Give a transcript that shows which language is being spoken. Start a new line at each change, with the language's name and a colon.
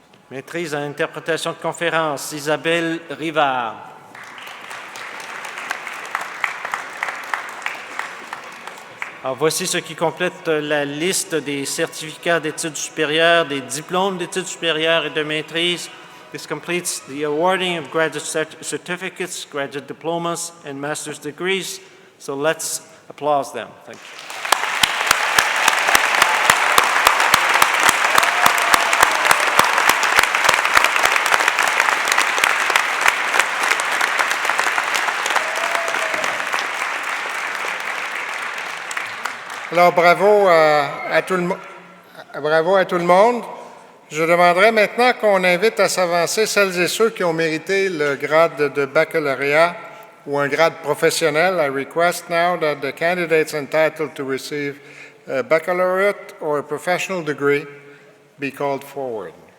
French: Maîtrise en interprétation de conférences, Isabelle Rivard. Alors, voici ce qui complète la liste des certificats d'études supérieures, des diplômes d'études supérieures et de maîtrise.
English: This completes the awarding of graduate certificates, graduate diplomas, and master's degrees. So let's applaud them. Thank you.
French: Alors, bravo à tout le monde. Je demanderai maintenant qu'on invite à s'avancer celles et ceux qui ont mérité le grade de baccalauréat ou un grade professionnel.
English: I request now that the candidates entitled to receive a baccalaureate or a professional degree be called forward.